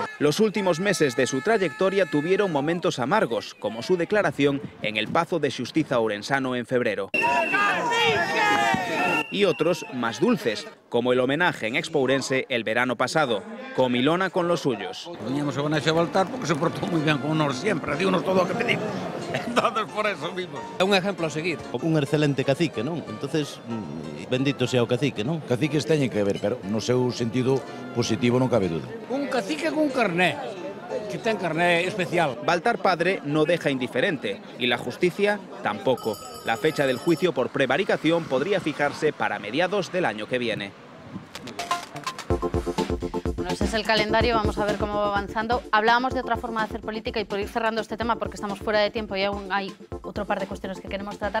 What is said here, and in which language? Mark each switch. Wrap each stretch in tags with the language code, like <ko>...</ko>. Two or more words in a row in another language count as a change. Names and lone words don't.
<es>Los últimos meses de su trayectoria tuvieron momentos amargos, como su declaración en el Pazo de Xustiza ourensano en febrero. Y otros más dulces, como el homenaje en Expo Ourense el verano pasado, comilona con los suyos. Poníamos a Vanessa Baltar porque se portó muy bien con nosotros siempre, díganos todo lo que pedimos. Entonces, por eso mismo.</es> <gl>É un exemplo a seguir. Un excelente cacique, non? Entonces,</gl> <es>bendito sea</es> <gl>o cacique, non? Caciques teñen que ver, pero no seu sentido positivo non cabe duda. Un cacique con carné, que ten carné especial.</gl> <es>Baltar padre no deja indiferente y la justicia tampoco. La fecha del juicio por prevaricación podría fijarse para mediados del año que viene. Bueno, ese es el calendario, vamos a ver cómo va avanzando. Hablábamos de otra forma de hacer política y por ir cerrando este tema, porque estamos fuera de tiempo y aún hay otro par de cuestiones que queremos tratar.</es>